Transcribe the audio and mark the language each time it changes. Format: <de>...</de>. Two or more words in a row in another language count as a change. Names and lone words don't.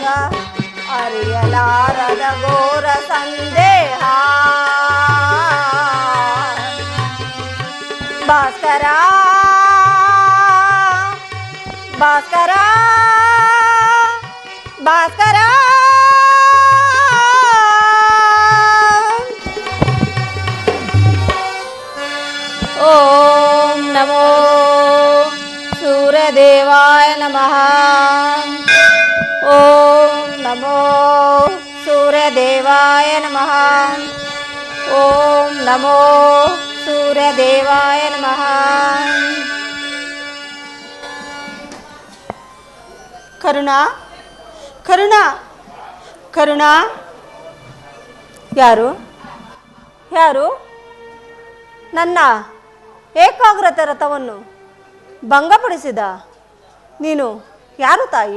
<kn>ಅರಿಯಲಾರದ ಘೋರ ಸಂದೇಹ. ಭಾಸ್ಕರ, ಭಾಸ್ಕರ, ಭಾಸ್ಕರ.</kn> <sa>ಓಂ ನಮೋ ಸೂರ್ಯದೇವಾಯ ನಮಃ. ಓಂ ನಮೋ ಸೂರ್ಯದೇವಾಯ ನಮಃ. ಓಂ ನಮೋ ಸೂರ್ಯದೇವಾಯ ನಮಃ.</sa> <kn>ಕರುಣಾ, ಕರುಣಾ, ಕರುಣಾ. ಯಾರು? ಯಾರು? ನನ್ನ ಏಕಾಗ್ರತೆ ರಥವನ್ನು ಭಂಗಪಡಿಸಿದ ನೀನು ಯಾರು ತಾಯಿ?</kn>